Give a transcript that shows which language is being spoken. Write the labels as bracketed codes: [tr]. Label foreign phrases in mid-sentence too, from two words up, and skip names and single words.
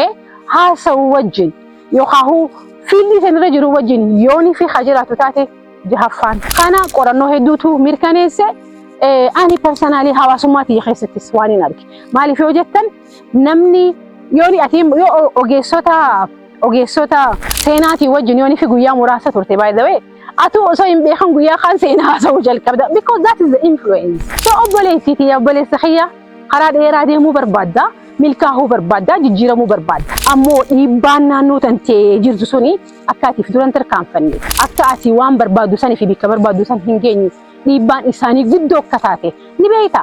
[om] Haasa'u wajjin yookaan fiilli sanirra jiru wajjin yoonii fi hajiraatu taate jahaffaan. Kana qorannoo hedduutu mirkaneesse ani personaalii hawaasummaatti keessattis waan hin arge. Maaliif yoo jettan namni yooni ati yoo ogeessota seenaatii wajjin yoonii fi guyyaa muraasa turte [en] by the way [om] atu osoo hin beekan guyyaa kan seenaa haasa'uu jalqabda [en] because that is the influence. [om] So obboleessiitii obboleessa xiyya karaa dheeraa deemuu barbaadda. Milkaa'uu barbaadda, jijjiiramuu barbaadda. Ammoo dhiibbaan naannoo tantee jirtu suni akka ati duran tarkaanfanne, akka ati waan barbaaddu sanii fi bakka barbaaddu san hin geenye dhiibbaan isaanii guddoo akka taate ni beekta.